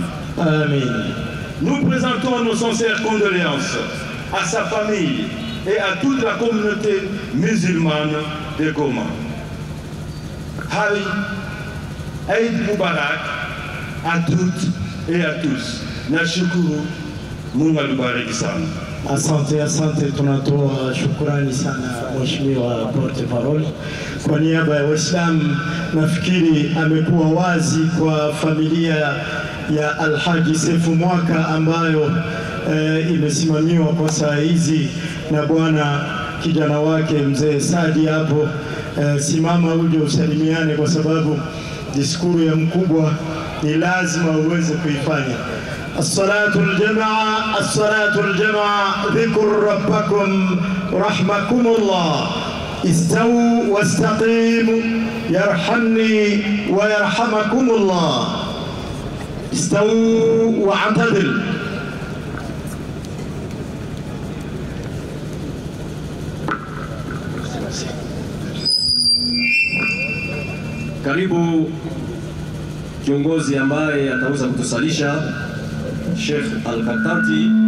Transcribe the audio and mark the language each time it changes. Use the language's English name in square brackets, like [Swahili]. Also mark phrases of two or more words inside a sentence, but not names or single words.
[French] Amen. Nous présentons nos sincères condoléances à sa famille et à toute la communauté musulmane de Goma. [Arabic] عيد مبارك [French] à toutes et à tous. [Swahili] Nashukuru, Mungu alubariki sana. Asante, tunatoa shukrani sana Mheshimiwa [French] Porte Parole. [Swahili] Kwa niaba ya Waislamu, nafikiri amekuwa wazi kwa familia ya Alhaji Sefou Mwaka ambayo imesimamiwa kwa saa hizi na bwana kijana wake mzee Sadi hapo. Simama uje usalimiane kwa sababu diskuru ya mkubwa ni lazima uweze kuifanya. [Arabic] الصلاة الجماعة ذكر ربكم رحمكم الله استووا واستقيموا يرحمني ويرحمكم الله استووا واعتدلوا. [Swahili] Karibu kiongozi ambaye ataweza kutusalisha Sheikh Al-Khatati.